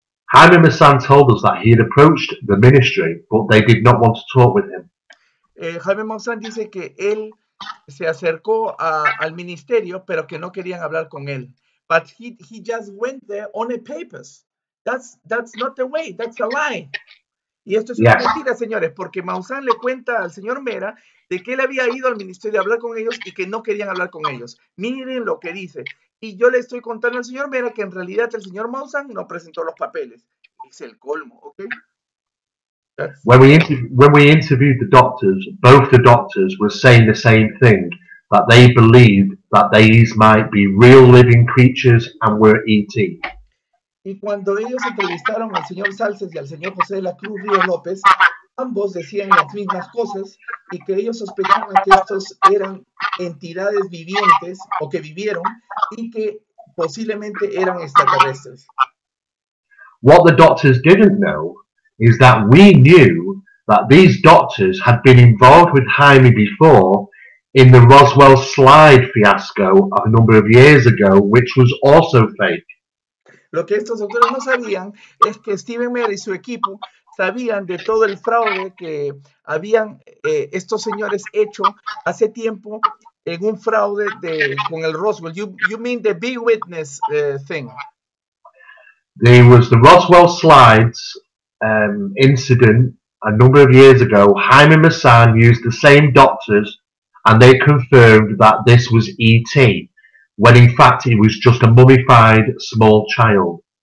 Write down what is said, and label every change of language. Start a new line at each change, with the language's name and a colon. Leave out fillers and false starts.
English: Jaime Maussan told us that he had approached the ministry, but they did not want to talk with him.
Spanish: Jaime Maussan dice que él se acercó al ministerio, pero que no querían hablar con él.
English: But he just went there on a papers. That's not the way. That's a lie.
Spanish: Y esto es una mentira, señores, porque Maussan le cuenta al señor Mera de que él había ido al ministerio a hablar con ellos y que no querían hablar con ellos. Miren lo que dice. Y yo le estoy contando al señor Mera que en realidad el señor Maussan no presentó los papeles. Es el colmo, ¿ok?
English: When we interviewed the doctors, both the doctors were saying the same thing, that they believed that these might be real living creatures and were ET.
Spanish: Y cuando ellos entrevistaron al señor Salces y al señor José de la Cruz Ríos López, ambos decían las mismas cosas y que ellos sospechaban que estos eran entidades vivientes o que vivieron y que posiblemente eran extraterrestres.
English: What the doctors didn't know is that we knew that these doctors had been involved with Jaime before in the Roswell slide fiasco of a number of years ago, which was also fake.
Spanish: Lo que estos doctores no sabían es que Steven Mera y su equipo sabían de todo el fraude que habían estos señores hecho hace tiempo en un fraude con el Roswell.
English: You mean the big witness thing? There was the Roswell slides incident a number of years ago. Jaime Maussan used the same doctors and they confirmed that this was ET, when in fact it was just a mummified small child.